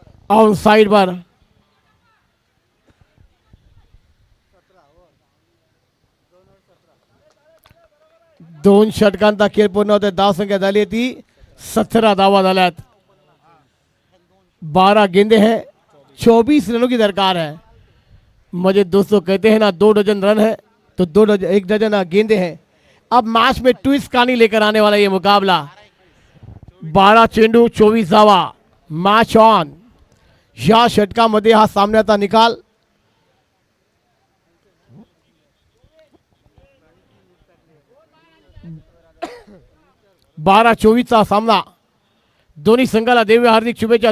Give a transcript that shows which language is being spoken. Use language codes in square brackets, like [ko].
[mr] On side पर दोन षटकांचा खेळ पूर्ण होते. धाव संख्या झाली ती 17 धावा झाल्यात. [hi] 12 गेंदे हैं, 24 रनों की दरकार है. मुझे दोस्तों कहते हैं ना, 2 डजन रन है तो 1 डजन गेंदे हैं. अब मैच में ट्विस्ट कहानी लेकर आने वाला ये मुकाबला. [mr] 12 चेंडू 24 धावा. Match on. या षटकामध्ये हा सामन्याचा निकाल 12-24 चा सामना. दोन्ही संघाला देऊया हार्दिक शुभेच्छा.